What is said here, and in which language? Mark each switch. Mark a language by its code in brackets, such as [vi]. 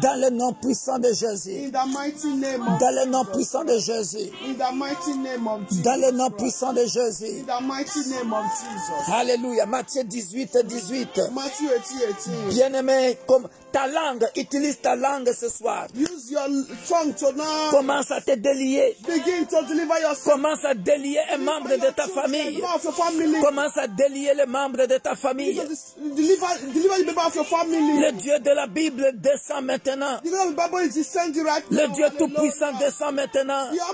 [fr] Dans le nom puissant de Jésus. [en] In the mighty name of [fr] Dans le nom puissant de Jésus. [en] In the mighty name of Jesus. [fr] Dans le nom puissant de Jésus. [en] In the mighty name of Jesus. [fr] Alléluia. Matthieu 18. [en] Matthew 18. [fr] Bien-aimé, comme ta langue, utilise ta langue ce soir. [en] Use your tongue tonight. [fr] Commence à te délier. [en] Begin to deliver yourself. [fr] Commence à délier un membre de ta famille. Commence à délier les membres de ta famille. [en] Deliver the member of your family. [fr] Le Dieu de la Bible descend maintenant. Le Dieu tout-puissant descend maintenant.